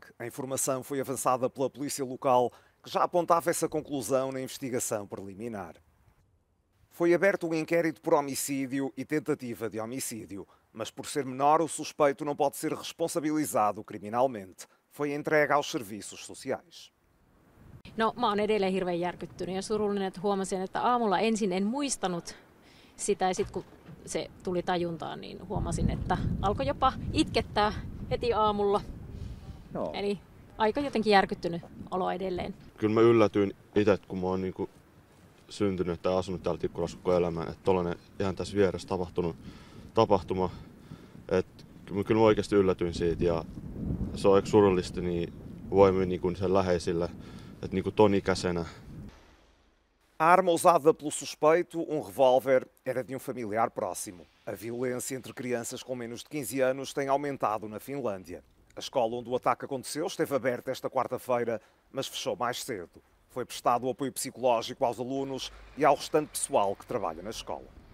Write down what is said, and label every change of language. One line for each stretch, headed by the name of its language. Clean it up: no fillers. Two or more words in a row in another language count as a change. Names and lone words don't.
Portuguese: A informação foi avançada pela polícia local, que já apontava essa conclusão na investigação preliminar. Foi aberto um inquérito por homicídio e tentativa de homicídio, mas por ser menor, o suspeito não pode ser responsabilizado criminalmente. Foi entregue aos serviços sociais.
Finnish: No, mä oon edelleen hirveän järkyttynyt ja surullinen, että huomasin, että aamulla ensin en muistanut sitä ja sitten kun se tuli tajuntaan, niin huomasin, että alkoi jopa itkettää heti aamulla. Joo. Eli aika jotenkin järkyttynyt olo edelleen. Kyllä mä yllätyin itse, kun mä oon niinku syntynyt tai asunut täällä Tikkurassa koko elämän, että tollainen ihan tässä vieressä tapahtunut tapahtuma. Että kyllä mä oikeasti yllätyin siitä ja se on aika surullista niin voimin niinku sen läheisille, että niinku ton ikäisenä.
Portuguese: A arma usada pelo suspeito, revólver, era de familiar próximo. A violência entre crianças com menos de 15 anos tem aumentado na Finlândia. A escola onde o ataque aconteceu esteve aberta esta quarta-feira, mas fechou mais cedo. Foi prestado apoio psicológico aos alunos e ao restante pessoal que trabalha na escola.